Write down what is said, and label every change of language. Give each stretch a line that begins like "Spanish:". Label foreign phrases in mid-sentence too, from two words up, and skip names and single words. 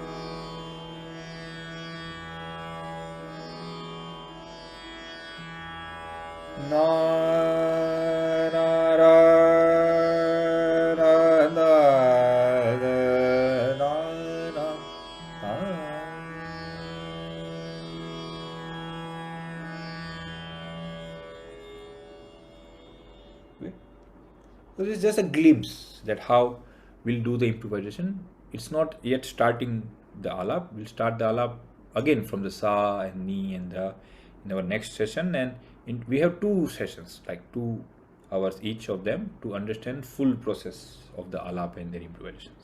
English: Na na ra na na na na na. So this is just a glimpse that how we'll do the improvisation. It's not yet starting the alap. We'll start the alap again from the sa and ni and the in our next session, and we have 2 sessions, like 2 hours each of them, to understand full process of the alap and their improvisations.